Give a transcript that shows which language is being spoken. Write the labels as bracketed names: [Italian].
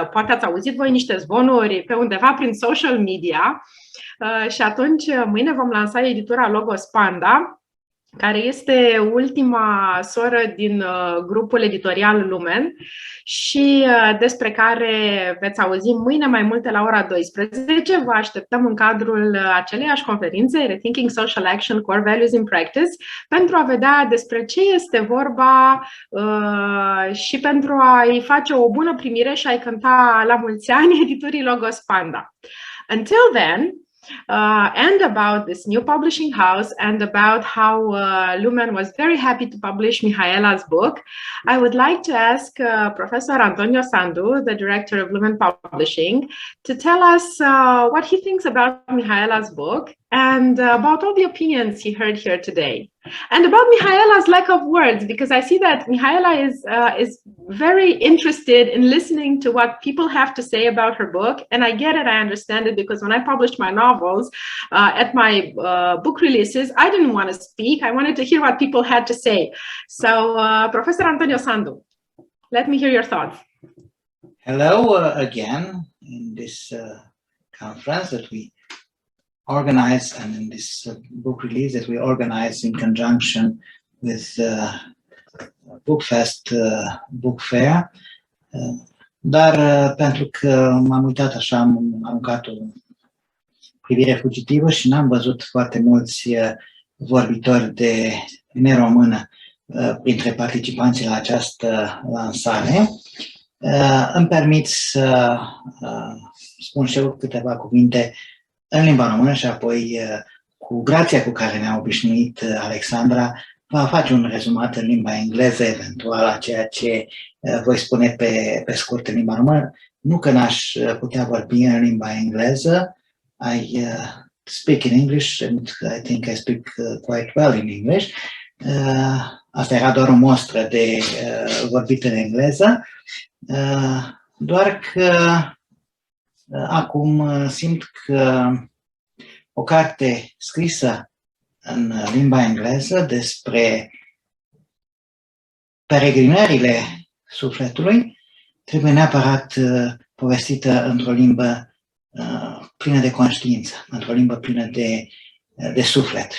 [Romanian] Poate ați auzit voi niște zvonuri pe undeva prin social media și atunci mâine vom lansa editura Logos Panda, care este ultima soră din grupul editorial Lumen și despre care veți auzi mâine mai multe la ora 12. Vă așteptăm în cadrul aceleiași conferințe, Rethinking Social Action, Core Values in Practice, pentru a vedea despre ce este vorba și pentru a-i face o bună primire și a-i cânta la mulți ani editurii Logos Panda. [English] Until then, and about this new publishing house and about how Lumen was very happy to publish Mihaela's book, I would like to ask Professor Antonio Sandu, the director of Lumen Publishing, to tell us what he thinks about Mihaela's book and about all the opinions he heard here today. And about Mihaela's lack of words, because I see that Mihaela is very interested in listening to what people have to say about her book. And I get it, I understand it, because when I published my novels at my book releases, I didn't want to speak. I wanted to hear what people had to say. So, Professor Antonio Sandu, let me hear your thoughts. Hello again in this conference that we organized, and in this book release that we organized in conjunction with Bookfest Book Fair. [Romanian] Dar pentru că m-am uitat așa, am aruncat o privire fugitivă și n-am văzut foarte mulți vorbitori de neromână printre participanții la această lansare, îmi permit să spun și eu câteva cuvinte în limba română și apoi, cu grația cu care ne-a obișnuit Alexandra, va face un rezumat în limba engleză, eventual, a ceea ce voi spune pe scurt în limba română. Nu că n-aș putea vorbi în limba engleză. [English] I speak in English and I think I speak quite well in English. [Romanian] Asta era doar o mostră de vorbit în engleză, doar că acum simt că o carte scrisă în limba engleză despre peregrinările sufletului trebuie neapărat povestită într-o limbă plină de conștiință, într-o limbă plină de suflet.